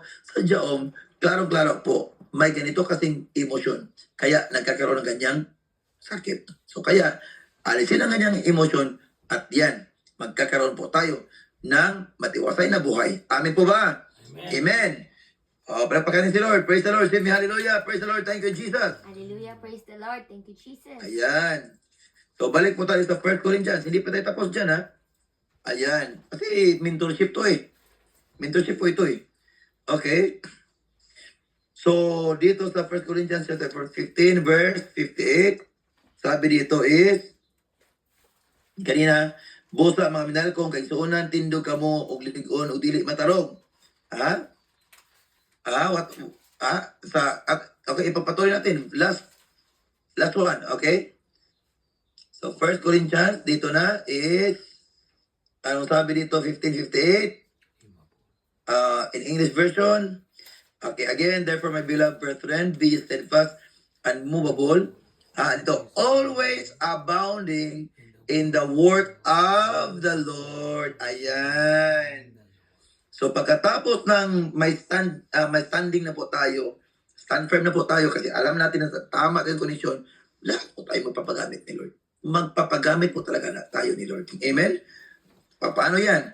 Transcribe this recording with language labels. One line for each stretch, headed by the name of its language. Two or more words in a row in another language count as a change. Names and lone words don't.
Filipino: Sa Diyom, klaro-klaro po, may ganito kasing emosyon. Kaya nagkakaroon ng ganyang sakit. So kaya, alisin ang ganyang emosyon at yan, magkakaroon po tayo ng matiwasay na buhay. Amin po ba? Amen. Amen. Palakpakan si Lord.
English: Praise the Lord. Say me hallelujah. Praise the Lord. Thank you, Jesus. Hallelujah, praise the Lord. Thank you, Jesus.
Filipino: Ayan. So, balik po tayo sa 1 Corinthians. Hindi pa tayo tapos dyan, ha? Ayan. Kasi mentorship to eh. Mentorship po ito eh. Okay? So, dito sa 1 Corinthians
English: chapter 15, verse 58,
Filipino: sabi dito is,
Cebuano: kanina, busa mga minahal kong kaigsuunan, tindog ka mo, og ligon, og dili matarong.
Filipino: Ha? Okay, ipapatuloy natin.
English: Last one, okay?
Filipino: So, 1 Corinthians, dito na is, anong sabi dito, 15:58?
English: In English version, okay, again, therefore, my beloved brethren, be steadfast and movable. Ito, always abounding in the work of the Lord.
Filipino: Ayan. So pagkatapos ng may standing na po tayo,
English: stand firm
Filipino: na po tayo kasi alam natin na tama tayong kondisyon, lahat po tayo magpapagamit ni Lord. Magpapagamit po talaga na tayo ni Lord. Amen? Paano yan?